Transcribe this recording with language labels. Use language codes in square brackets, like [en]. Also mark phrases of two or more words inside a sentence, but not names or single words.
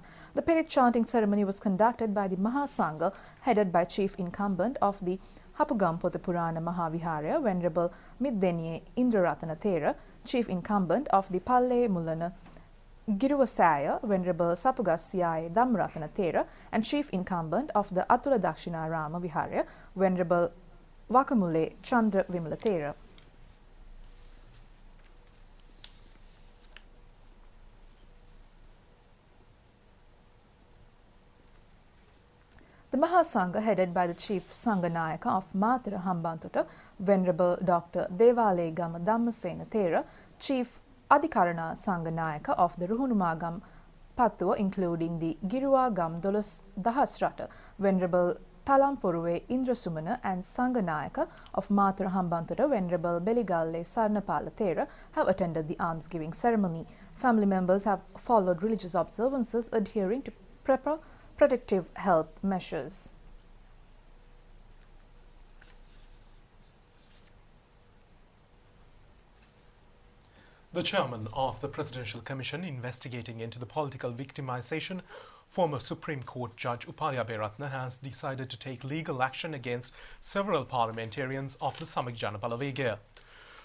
[en] The Perit chanting ceremony was conducted by the Mahasangha, headed by Chief Incumbent of the Hapugampotha Purana Mahaviharya, Venerable Middenye Indra Thera, Chief Incumbent of the Palle Mulana Giruvasaya, Venerable Sapugasyaya Dhamratana Thera, and Chief Incumbent of the Atula Dakshina Rama Viharya, Venerable Vakamule Chandra Vimala Thera. The Mahasangha, headed by the Chief Sanganayaka of Matara Hambantota, Venerable Dr. Devale Gama Dhammasena Thera, Chief Adhikarana Sanganayaka of the Ruhunumagam Pattua, including the Giruwa Gam Dolos Dahasrata, Venerable Talampuruwe Indrasumana and Sanganayaka of Matara Hambantota, Venerable Beligalle Sarnapala Thera, have attended the almsgiving ceremony. Family members have followed religious observances adhering to protective health measures. The chairman of the Presidential Commission investigating into the political victimization, former Supreme Court Judge Upali Aberatna, has decided to take legal action against several parliamentarians of the Samik Jana Balavegaya.